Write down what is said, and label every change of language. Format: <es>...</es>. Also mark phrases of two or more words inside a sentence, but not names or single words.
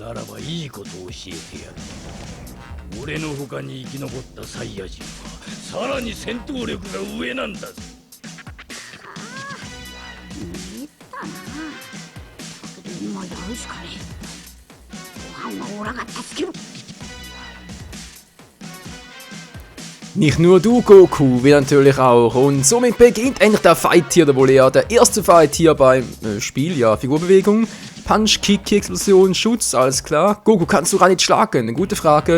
<ja>ならばいいことを教えてやる。俺の他に生き残ったサイヤ人はさらに戦闘力が上なんだぜ。見たな。だけど今やるしかねえ。ご飯はオラが助ける。</ja> <de>Nicht nur du, Goku, wie natürlich auch. Und somit beginnt endlich der Fight hier, der erste Fight hier beim Spiel. Ja, Figurbewegung, Punch, Kick, Explosion, Schutz, alles klar. Goku, kannst du Raditz schlagen? Eine gute Frage.</de>